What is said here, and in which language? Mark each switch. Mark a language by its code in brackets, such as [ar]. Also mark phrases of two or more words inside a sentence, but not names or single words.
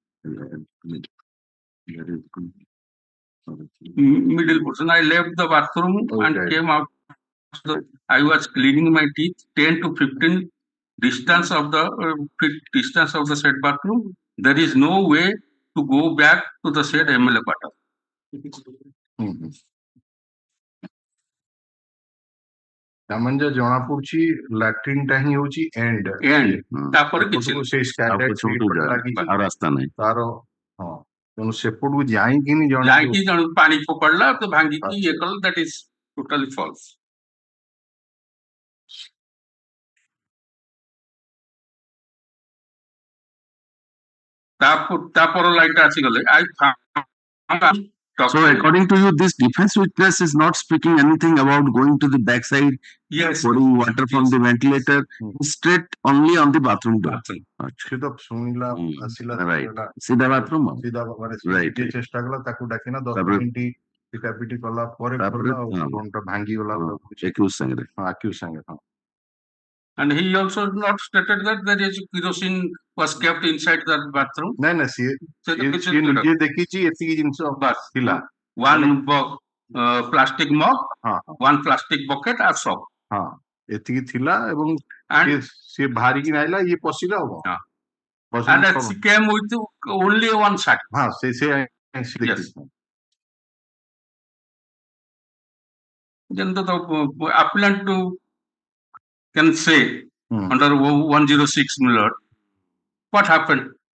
[en] Middle portion. I left the bathroom and came out. I was cleaning my teeth. 10 to 15 distance of the said bathroom. There is no way to go back to the said MLA quarter. [or] ତାମାନେ ଜଣା ପଡୁଛି ଲାଟ୍ରିନ୍ ଟା ହିଁ ହଉଛି ଏଣ୍ଡ ତାପରେ କିଛି ସେଇ ସ୍କାଟର ଲାଗିଛି ଆଉ ରାସ୍ତା ନାହିଁ ତାର ହଁ ତେଣୁ ସେପଟକୁ ଯାଇକିନି ଜଣେ ପାଣି ଫୋପାଡିଲା ତ ଭାଙ୍ଗିକି ଇଏ କଲା [en] that is totally false. [or] ତାପର ଲାଇଟ୍ ଆସିଗଲେ [en] So according to you, this defense witness is not speaking anything about going to the backside, pouring water from the ventilator, straight only on the bathroom door. [or] ସେ ତ ଶୁଣିଲା ଆସିଲା ସିଧା bathroom. ସିଧା ମାନେ ଚେଷ୍ଟା କଲା ତାକୁ ଡାକିନା 10 ମିନିଟ ପିଟାପିଟି କଲା ପରେ ଘଣ୍ଟା ଭାଙ୍ଗି ଗଲା accused ସାଙ୍ଗରେ ହଁ [en] and he also not stated that there is kerosene was kept inside that bathroom. [or] ନା ସିଏ ନିଜେ ଦେଖିଛି ଏତିକି ଜିନିଷ ଥିଲା [en] one plastic mug, one plastic bucket and soap. [or] ହଁ ଏତିକି ଥିଲା ଏବଂ ସିଏ ବାହାରିକି ଆଇଲା ଇଏ ପଶିଲା ଆଉ [en] and she came with only one shirt. [or] ହଁ ସେ [en] then the appellant can say under 106 Miller, what happened?